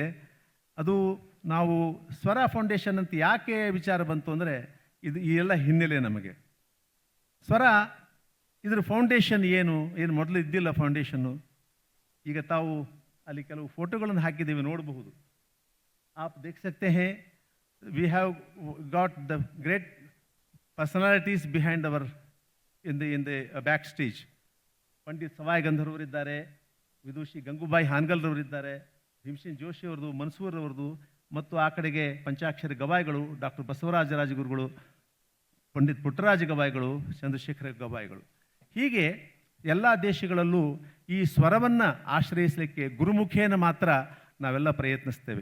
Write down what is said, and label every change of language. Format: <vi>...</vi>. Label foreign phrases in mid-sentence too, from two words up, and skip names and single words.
<kn>ಅದು ನಾವು ಸ್ವರ ಫೌಂಡೇಶನ್ ಅಂತ ಯಾಕೆ ವಿಚಾರ ಬಂತು ಅಂದರೆ ಈ ಎಲ್ಲ ಹಿನ್ನೆಲೆ ನಮಗೆ. ಸ್ವರ ಇದರ ಫೌಂಡೇಶನ್ ಏನು ಮೊದಲು ಇದ್ದಿಲ್ಲ ಫೌಂಡೇಶನ್ನು. ಈಗ ತಾವು ಅಲ್ಲಿ ಕೆಲವು ಫೋಟೋಗಳನ್ನು ಹಾಕಿದ್ದೀವಿ, ನೋಡಬಹುದು.</kn> <hi>आप देख सकते हैं,</hi> <en>we have got the great personalities behind our in the backstage.</en> <kn>ಪಂಡಿತ್ ಸವಾಯ್ ಗಂಧರ್ವ್ ಅವರಿದ್ದಾರೆ, ವಿದೂಷಿ ಗಂಗೂಬಾಯಿ ಹಾನ್ಗಲ್ ರವರಿದ್ದಾರೆ, ಭೀಮಸೇನ್ ಜೋಶಿ ಅವರದು, ಮನ್ಸೂರ್ ಅವರದು, ಮತ್ತು ಆ ಕಡೆಗೆ ಪಂಚಾಕ್ಷರಿ ಗವಾಯಿಗಳು ಡಾಕ್ಟರ್ ಬಸವರಾಜ ರಾಜಗುರುಗಳು, ಪಂಡಿತ್ ಪುಟ್ಟರಾಜ ಗವಾಯಿಗಳು, ಚಂದ್ರಶೇಖರ ಗವಾಯಿಗಳು. ಹೀಗೆ ಎಲ್ಲ ದೇಶಗಳಲ್ಲೂ ಈ ಸ್ವರವನ್ನು ಆಶ್ರಯಿಸಲಿಕ್ಕೆ ಗುರುಮುಖೇನ ಮಾತ್ರ ನಾವೆಲ್ಲ ಪ್ರಯತ್ನಿಸ್ತೇವೆ.</kn>